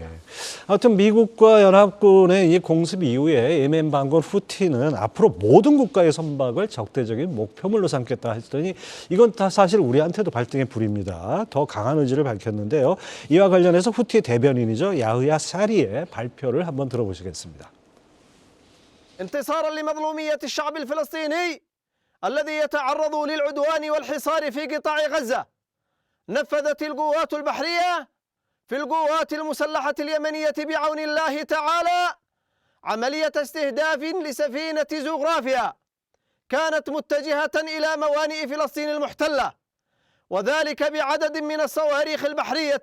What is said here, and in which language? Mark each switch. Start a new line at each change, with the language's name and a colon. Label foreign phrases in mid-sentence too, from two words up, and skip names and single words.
Korean: 하여튼 미국과 연합군의 이 공습 이후에 예멘 반군 후티는 앞으로 모든 국가의 선박을 적대적인 목표물로 삼겠다 했더니 이건 다 사실 우리한테도 발등의 불입니다. 더 강한 의지를 밝혔는데요. 이와 관련해서 후티의 대변인이죠. 야흐야 사리의 발표를 한번 들어보시겠습니다.
Arabic: انتصارا لمظلومية الشعب الفلسطيني الذي يتعرض للعدوان والحصار في قطاع غزة نفذت القوات البحرية في القوات المسلحة اليمنية بعون الله تعالى عملية استهداف لسفينة زوغرافيا كانت متجهة إلى موانئ فلسطين المحتلة وذلك بعدد من الصواريخ البحرية